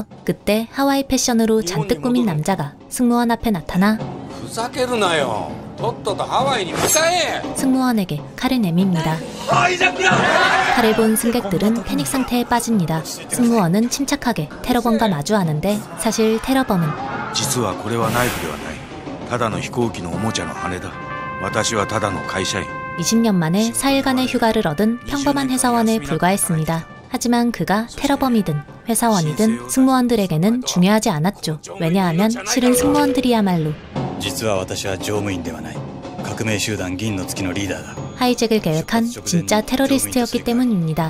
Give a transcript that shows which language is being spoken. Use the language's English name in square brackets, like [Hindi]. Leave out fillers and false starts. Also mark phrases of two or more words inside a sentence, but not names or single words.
[Korean] 그때 하와이 패션으로 잔뜩 꾸민 남자가 승무원 앞에 나타나 승무원에게 칼을 내밉니다. 칼을 본 승객들은 패닉 상태에 빠집니다. 승무원은 침착하게 테러범과 마주하는데 사실 테러범은 [Japanese] 実はこれはナイフではない。ただの飛行機のおもちゃの羽だ。私はただの会社員。 [Korean] 20년 만에 4일간의 휴가를 얻은 평범한 회사원에 불과했습니다. 하지만 그가 테러범이든 회사원이든 승무원들에게는 중요하지 않았죠. 왜냐하면 실은 승무원들이야말로 하이잭을 계획한 진짜 테러리스트였기 때문입니다.